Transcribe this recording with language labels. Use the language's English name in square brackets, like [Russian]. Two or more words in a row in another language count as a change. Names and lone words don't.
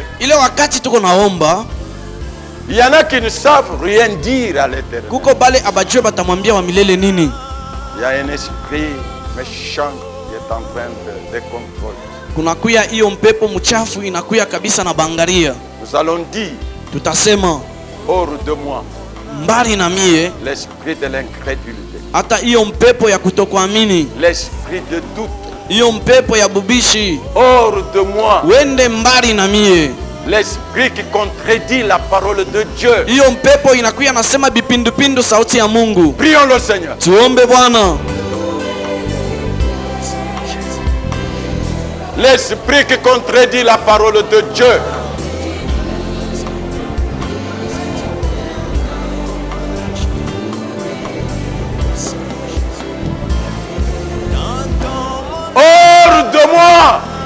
[Swahili] Ile wakati tuko naomba, [French] il y en a qui ne savent rien dire à l'Éternel. [Swahili] kuko bale abajue batamwambia wa milele nini. [French] Il y a un esprit méchant qui est en train de contrôler. [Swahili] Kunakuya hiyo mpepo mchafu inakuya kabisa na bangaria. [French] Nous allons dire, [Swahili] Tutasema [French] hors de moi, [Swahili] mbali na mie, [French] l'esprit de l'incrédulité, [Swahili] hata hiyo mpepo ya kutokuamini, [French] l'esprit de doute, [Swahili] hiyo mpepo ya bubishi, [French] hors de moi, [Swahili] wende mbali na mie. [French] l'esprit qui contredit la parole de Dieu. [Swahili] Hiyo mpepo inakuya nasema bipindupindu sauti ya Mungu. [French] Prions le Seigneur. [Swahili] Tuombe Bwana. [French] L'esprit qui contredit la parole de Dieu. Hors de moi.